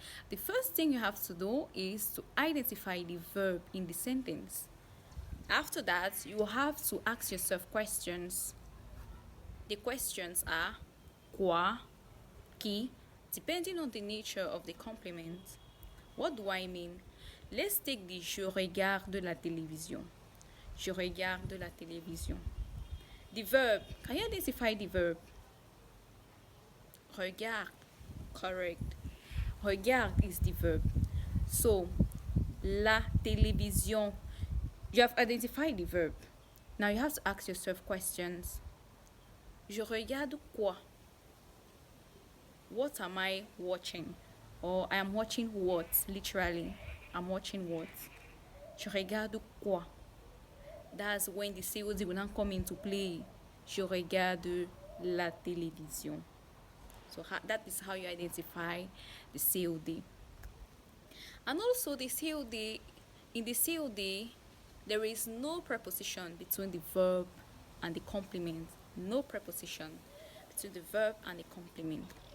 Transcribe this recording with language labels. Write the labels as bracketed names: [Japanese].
[English] The first thing you have to do is to identify the verb in the sentence. After that, you have to ask yourself questions. The questions are quoi, qui, depending on the nature of the complement. What do I mean? Let's take the [French] je regarde la télévision. Je regarde la télévision. [English] The verb, can you identify the verb? Regarde, correct. Regarde is the verb. So, [French] la télévision, [English] you have identified the verb. Now you have to ask yourself questions. [French] Je regarde quoi? [English] What am I watching? Or I am watching what? Literally, I'm watching what? [French] Je regarde quoi? [English] That's when the COD will not come into play. [French] Je regarde la télévision. [English] So that is how you identify the COD. And also the COD, in the COD, there is no preposition between the verb and the complement. No preposition between the verb and the complement.